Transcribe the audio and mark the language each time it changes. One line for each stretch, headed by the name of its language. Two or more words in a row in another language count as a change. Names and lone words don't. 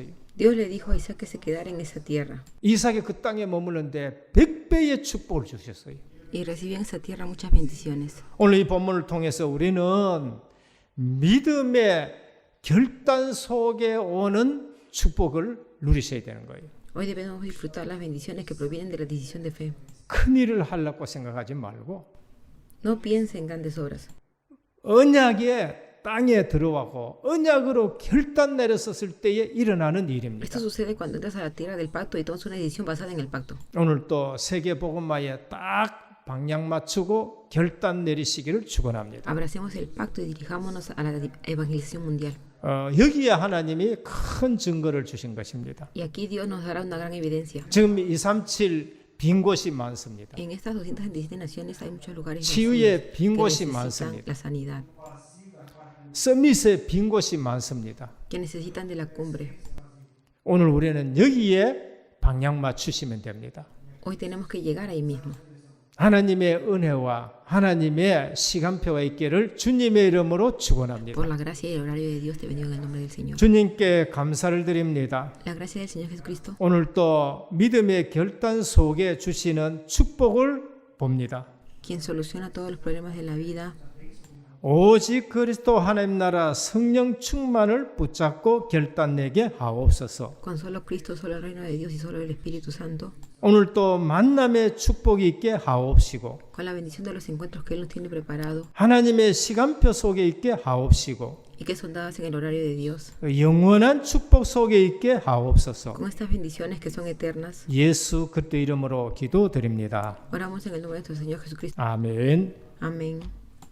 Spanish: Dios le dijo a Isaac que se quedara en esa tierra.
Korean: 이삭이 그 땅에 머물는데 100배의 축복을 주셨어요.
Spanish: Y recibió en esa tierra muchas bendiciones.
Korean: 오늘 이 본문을 통해서 우리는 믿음의 결단 속에 오는 축복을 누리셔야 되는 거예요.
Spanish: Hoy debemos disfrutar las bendiciones que provienen de la decisión de fe.
Korean: 큰 일을 하려고 생각하지 말고
Spanish: No piense en grandes obras.
Korean: 언약에 땅에 들어가고 언약으로 결단 내렸었을 때에 일어나는 일입니다.
Spanish: Esto sucede cuando entras a la tierra del pacto y tomas una decisión basada en el pacto.
Korean: 오늘 또 세계복음화에 딱 방향 맞추고 결단 내리시기를 축원합니다.
Spanish: Abracemos el pacto y dirijámonos a la evangelización mundial.
Korean: 여기에 하나님이 큰 증거를 주신 것입니다.
Spanish: Y aquí Dios nos dará una gran evidencia.
Korean: 지금 237 빈 곳이 많습니다.
Spanish: En estas 227 naciones hay muchos lugares
Korean: 치유의 빈
Spanish: que
Korean: 곳이
Spanish: necesitan
Korean: 많습니다.
Spanish: la sanidad,
Korean: 서밋의 빈 곳이 많습니다.
Spanish: que necesitan de la cumbre.
Korean: 오늘 우리는 여기에 방향 맞추시면 됩니다.
Spanish: Hoy tenemos que llegar ahí mismo.
Korean: 하나님의 은혜와 하나님의 시간표가 있기를 주님의 이름으로 축원합니다.
Spanish: Por la gracia y el horario de Dios te bendigo en el nombre del Señor.
Korean: 주님께 감사를 드립니다.
Spanish: La gracia del Señor Jesucristo
Korean: 오늘 또 믿음의 결단 속에 주시는 축복을 봅니다.
Spanish: quien soluciona todos los problemas de la vida,
Korean: 오직 그리스도 하나님 나라 성령 충만을 붙잡고 결단내게 하옵소서.
Spanish: con solo Cristo, solo el reino de Dios y solo el Espíritu Santo,
Korean: 오늘 또 만남의 축복이 있게 하옵시고
Spanish: con la bendición de los encuentros que Él nos tiene preparado
Korean: 하나님의 시간표 속에 있게 하옵시고
Spanish: y que son dadas en el horario de Dios,
Korean: 영원한 축복 속에 있게 하옵소서.
Spanish: con estas bendiciones que son eternas.
Korean: 예수 그리스도 이름으로 기도드립니다.
Spanish: Oramos en el nombre de nuestro Señor Jesucristo.
Korean: 아멘.
Spanish: Amén.